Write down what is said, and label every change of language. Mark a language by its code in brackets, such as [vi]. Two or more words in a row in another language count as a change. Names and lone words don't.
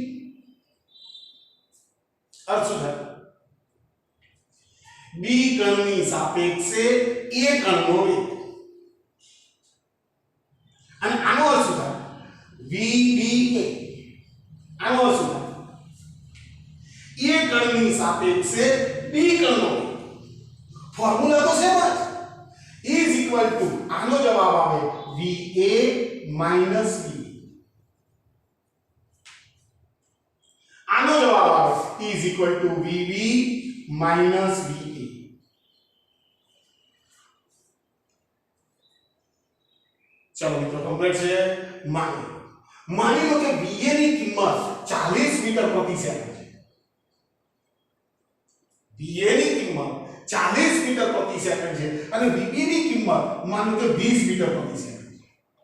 [gu] અર્થ શું થાય? B કણની સાપેક્ષે A કણનો વેગ. અને આનો અર્થ શું થાય? VBA. આનો અર્થ શું થાય? A કણની સાપેક્ષે B કણનો વેગ. ફોર્મ્યુલા તો સેમ જ. [en] is equal to [gu] આનો જવાબ આવે VA માઈનસ V આનો જવાબ આવે [en] is equal to VB minus VA. [gu] ચલો મિત્રો કમ્પ્લીટ છે. માની લો કે VA ની કિંમત 40 મીટર પ્રતિ સેકન્ડ છે. VA ની કિંમત 40 મીટર પ્રતિ સેકન્ડ છે અને VB ની કિંમત માનો કે 20 મીટર પ્રતિ સેકન્ડ છે.